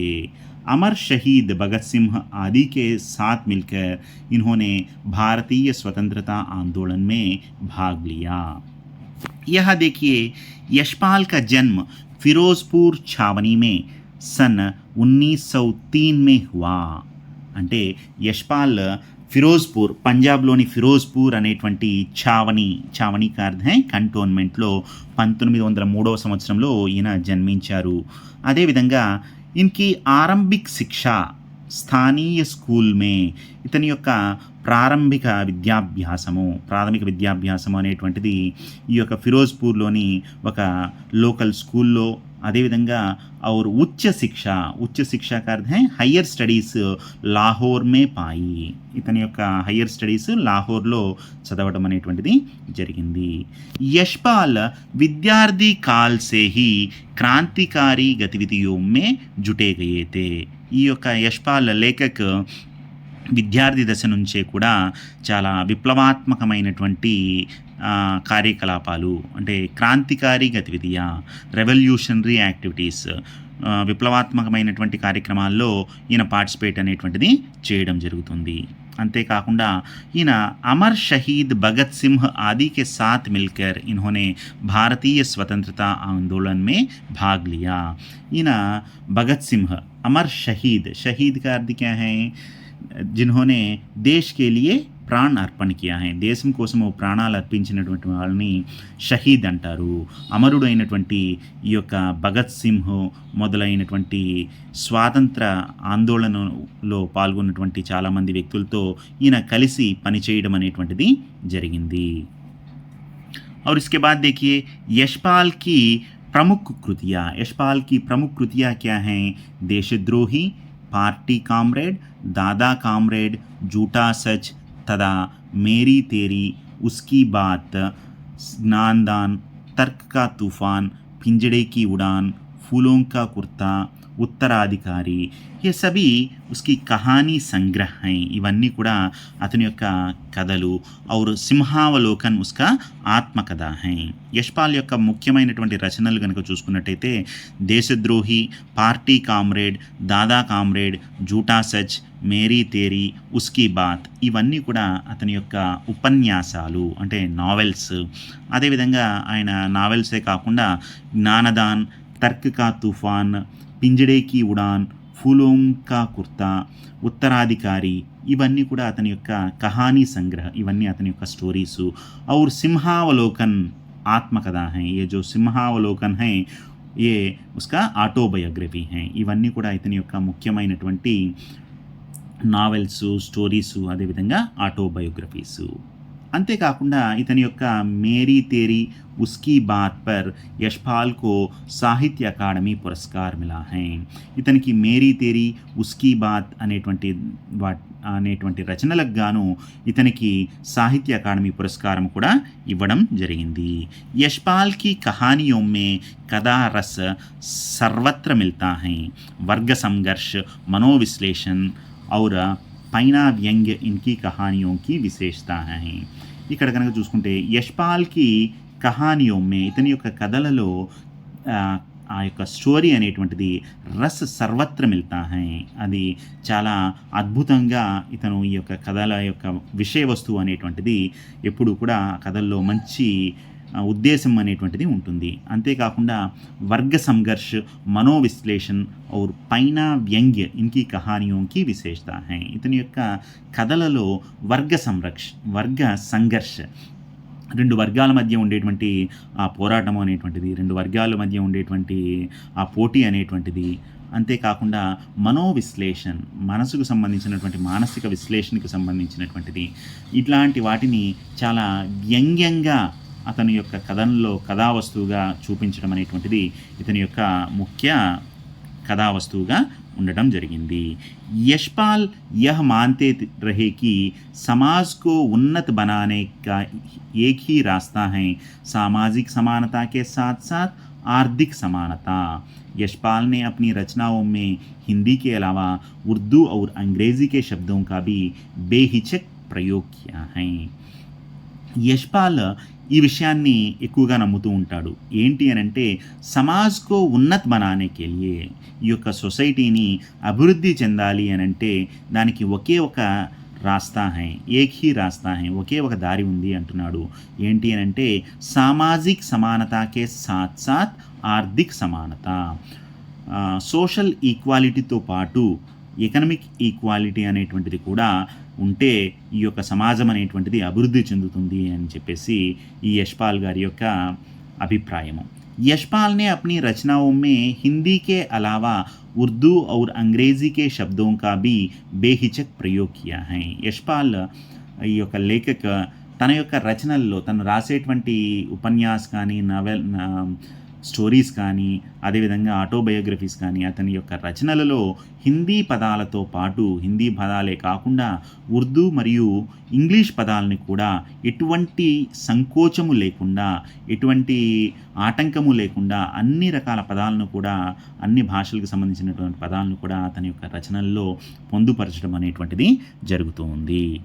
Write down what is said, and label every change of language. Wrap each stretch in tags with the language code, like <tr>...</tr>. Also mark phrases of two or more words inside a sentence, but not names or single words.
<hi>अमर शहीद भगत सिंह आदि के साथ मिलकर इन्होंने भारतीय स्वतंत्रता आंदोलन में भाग लिया. यह देखिए, यशपाल का जन्म फिरोज़पुर छावनी में सन 1903 में हुआ.</hi> <te>అంటే యశ్పాల్ ఫిరోజ్పూర్, పంజాబ్లోని ఫిరోజ్పూర్ అనేటువంటి ఛావనీ</te> <hi>का अर्थ है</hi> <te>కంటోన్మెంట్లో 1903వ సంవత్సరంలో ఈయన జన్మించారు. అదేవిధంగా</te> <hi>इनकी आरंभिक शिक्षा स्थानीय स्कूल में,</hi> <te>ఇతని యొక్క ప్రాథమిక విద్యాభ్యాసము అనేటువంటిది ఈ యొక్క ఫిరోజ్పూర్లోని ఒక లోకల్ స్కూల్లో, అదేవిధంగా</te> <hi>और उच्च शिक्षा का अर्थ है</hi> <en>higher studies</en> <hi>लाहौर में पाई.</hi> <te>ఇతని యొక్క</te> <en>higher studies</en> <te>లాహోర్లో చదవడం అనేటువంటిది జరిగింది.</te> <hi>यशपाल विद्यार्थी काल से ही क्रांतिकारी गतिविधियों में जुटे गए थे.</hi> <te>ఈ యొక్క యశ్పాల్ లేఖక్ విద్యార్థి దశ నుంచే కూడా చాలా విప్లవాత్మకమైనటువంటి కార్యకలాపాలు, అంటే</te> <hi>क्रांतिकारी गतिविधिय,</hi> <en>revolutionary activities,</en> <te>విప్లవాత్మకమైనటువంటి కార్యక్రమాల్లో ఈయన పార్టిసిపేట్ అనేటువంటిది చేయడం జరుగుతుంది. అంతేకాకుండా ఈయన</te> <hi>अमर शहीद भगत सिंह आदि के साथ मिलकर इन्होंने भारतीय स्वतंत्रता आंदोलन में भाग लिया. ఈయన భగత్ సింహ్, అమర్ शहीद का अर्थ क्या है? जिन्होंने देश के लिए प्राण अर्पण किया है,</hi> <te>దేశం కోసం ప్రాణాలు అర్పించినటువంటి వాళ్ళని షహీద్ అంటారు. అమరుడు అయినటువంటి ఈ యొక్క భగత్ సింహ్ మొదలైనటువంటి స్వాతంత్ర ఆందోళనలో పాల్గొన్నటువంటి చాలామంది వ్యక్తులతో ఈయన కలిసి పనిచేయడం అనేటువంటిది జరిగింది.</te> <hi>और इसके बाद देखिए, यशपाल की प्रमुख कृतियाँ क्या हैं? देशद्रोही, पार्टी कामरेड, दादा कामरेड, झूठा सच तदा मेरी तेरी, उसकी बात, स्नानदान, तर्क का तूफान, पिंजड़े की उड़ान, फूलों का कुर्ता, उत्तराधिकारी, ये सभी उसकी कहानी संग्रह हैं.</hi> <te>ఇవన్నీ కూడా అతని యొక్క కథలు.</te> <hi>और సింహావలోకన్ उसका ఆత్మకథ हैं.</hi> <te>యశ్పాల్ యొక్క ముఖ్యమైనటువంటి రచనలు కనుక చూసుకున్నట్టయితే దేశద్రోహి, పార్టీ కామ్రేడ్, దాదా కామ్రేడ్, జూటా సచ్, మేరీ తేరీ, ఉస్కీ బాత్, ఇవన్నీ కూడా అతని యొక్క ఉపన్యాసాలు, అంటే నావెల్స్. అదేవిధంగా ఆయన నావెల్సే కాకుండా జ్ఞానదాన్, తర్క్ కా తూఫాన్, పింజడే కీ ఉడాన్, ఫూలోం కా కుర్తా, ఉత్తరాధికారి, ఇవన్నీ కూడా అతని యొక్క</te> <hi>कहानी संग्रह,</hi> <te>ఇవన్నీ అతని యొక్క స్టోరీసు.</te> <hi>और सिंहावलोकन ఆత్మకథ है. ये जो सिंहावलोकन है ये उसका ఆటోబయోగ్రఫీ है.</hi> <te>ఇవన్నీ కూడా ఇతని యొక్క ముఖ్యమైనటువంటి నావెల్స్, స్టోరీసు, అదేవిధంగా ఆటోబయోగ్రఫీసు. అంతేకాకుండా ఇతని యొక్క</te> <hi>मेरी तेरी, उसकी बात पर यशपाल को साहित्य अकादमी पुरस्कार मिला है.</hi> <te>ఇతనికి మేరీ తేరీ, ఉస్కీ బాత్ అనేటువంటి రచనలకు గాను ఇతనికి సాహిత్య అకాడమీ పురస్కారం కూడా ఇవ్వడం జరిగింది.</te> <hi>యశ్పాల్ की कहानियों में कदा रस सर्वत्र मिलता है. वर्ग संघर्ष, मनोविश्लेषण और पैना व्यंग्य इनकी कहानियों की विशेषता है.</hi> <te>ఇక్కడ కనుక చూసుకుంటే</te> <hi>यशपाल की कहानियों में,</hi> <te>ఇతని యొక్క కథలలో ఆ యొక్క స్టోరీ అనేటువంటిది</te> <hi>रस सर्वत्र मिलता है,</hi> <te>అది చాలా అద్భుతంగా ఇతను ఈ యొక్క కథల యొక్క విషయ వస్తువు అనేటువంటిది ఎప్పుడు కూడా కథల్లో మంచి ఉద్దేశం అనేటువంటిది ఉంటుంది.</te> <hi>అంతేకాకుండా वर्ग संघर्ष, मनोविश्लेषण और पैना व्यंग्य इनकी कहानियों की विशेषता है.</hi> <te>ఇతని యొక్క కథలలో వర్గ సంఘర్ష్, 2 వర్గాల మధ్య ఉండేటువంటి ఆ పోరాటం అనేటువంటిది, 2 వర్గాల మధ్య ఉండేటువంటి ఆ పోటీ అనేటువంటిది, అంతేకాకుండా మనోవిశ్లేషణ్, మనసుకు సంబంధించినటువంటి మానసిక విశ్లేషణకు సంబంధించినటువంటిది, ఇట్లాంటి వాటిని చాలా వ్యంగ్యంగా అతని యొక్క కథనంలో కథావస్తువుగా చూపించడం అనేటువంటిది ఇతని యొక్క ముఖ్య కథావస్తువుగా ఉండటం జరిగింది.</te> <hi>यशपाल यह मानते रहे कि समाज को उन्नत बनाने का एक ही रास्ता है सामाजिक समानता के साथ साथ आर्थिक समानता. यशपाल ने अपनी रचनाओं में हिंदी के अलावा उर्दू और अंग्रेज़ी के शब्दों का भी बेहिचक प्रयोग किया है.</hi> <te>యశ్పాల్ ఈ విషయాన్ని ఎక్కువగా నమ్ముతూ ఉంటాడు. ఏంటి అనంటే</te> <hi>समाज को उन्नत बनाने के लिए,</hi> <te>ఈ యొక్క సొసైటీని అభివృద్ధి చెందాలి అనంటే దానికి ఒకే ఒక</te> <hi>रास्ता है, एक ही रास्ता है,</hi> <te>ఒకే ఒక దారి ఉంది అంటున్నాడు. ఏంటి అనంటే</te> <hi>सामाजिक समानता के साथ साथ आर्थिक समानता.</hi> <en>social equalityతో</en> <te>పాటు</te> <en>economic equality</en> <te>అనేటువంటిది కూడా ఉంటే ఈ యొక్క సమాజం అనేటువంటిది అభివృద్ధి చెందుతుంది అని చెప్పేసి ఈ యశ్పాల్ గారి యొక్క అభిప్రాయము.</te> <hi>यशपाल ने अपनी रचनाओं में हिंदी के अलावा उर्दू और अंग्रेज़ी के शब्दों का भी बेहिचक प्रयोग किया है.</hi> <te>యశ్పాల్ ఈ యొక్క లేఖక తన యొక్క రచనల్లో తను రాసేటువంటి ఉపన్యాస్ కానీ స్టోరీస్ కానీ అదేవిధంగా ఆటోబయోగ్రఫీస్ కానీ అతని యొక్క రచనలలో హిందీ పదాలతో పాటు హిందీ పదాలే కాకుండా ఉర్దూ మరియు ఇంగ్లీష్ పదాలని కూడా ఎటువంటి సంకోచము లేకుండా ఎటువంటి ఆటంకము లేకుండా అన్ని రకాల పదాలను కూడా అన్ని భాషలకు సంబంధించినటువంటి పదాలను కూడా అతని యొక్క రచనల్లో పొందుపరచడం అనేటువంటిది జరుగుతూ ఉంది.</te>